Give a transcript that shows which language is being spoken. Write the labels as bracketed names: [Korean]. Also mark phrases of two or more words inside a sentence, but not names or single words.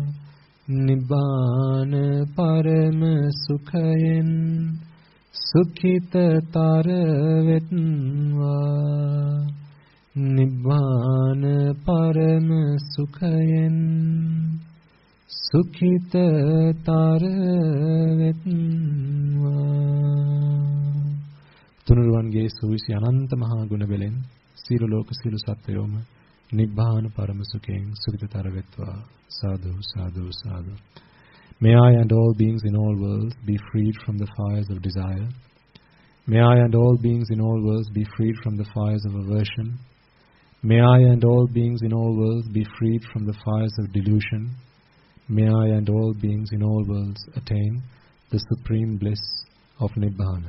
[Sinhala] නිබ්බාන පරම සුඛයෙන් සුඛිත තරවෙත්වා. නිබ්බාන පරම සුඛයෙන් සුඛිත තරවෙත්වා. තුනුරුවන්ගේ සුවිසි අනන්ත මහා ගුණ වලින් සීල ලෝක සීල සත්වයෝම නිබ්බාන පරම සුඛයෙන් සුඛිතතර වෙත්වා. සාදු, සාදු, සාදු. [English] May I and all beings in all worlds be freed from the fires of desire. May I and all beings in all worlds be freed from the fires of aversion. May I and all beings in all worlds be freed from the fires of delusion. May I and all beings in all worlds attain the supreme bliss of Nibbana.